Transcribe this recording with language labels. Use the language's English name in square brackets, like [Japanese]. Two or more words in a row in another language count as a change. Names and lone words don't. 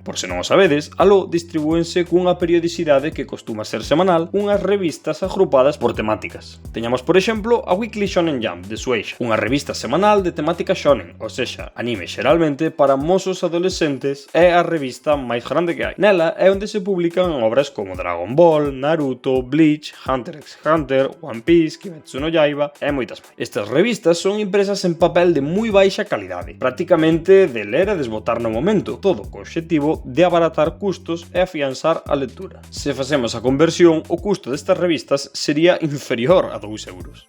[Galician] Por se non o sabedes, aló distribúense cunha periodicidade que costuma ser semanal unhas revistas agrupadas por temáticas. Teñamos, por exemplo, a Weekly Shonen Jump de Shueisha, unha revista semanal de temática shonen, ou sexa, anime xeralmente para mozos adolescentes, é a revista máis grande que hai. Nela é onde se publican obras como Dragon Ball, Naruto, Bleach, Hunter x Hunter, One Piece, Kimetsu no Yaiba e moitas máis. Estas revistas son impresas en papel de moi baixa calidade, prácticamente de ler e desbotar no momento, todo co obxectivo de abaratar custos e afianzar a lectura. Se facemos a conversión, o custo destas revistas sería inferior a 2 euros.